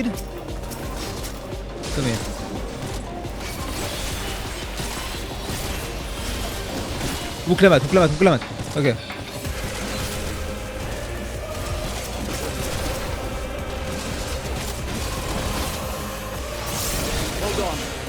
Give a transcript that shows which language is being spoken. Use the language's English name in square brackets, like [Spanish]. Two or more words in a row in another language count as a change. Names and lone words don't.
[English] Come here. [French] Boucle la mat, boucle la mat, boucle la mat. [English] Ok. Hold on.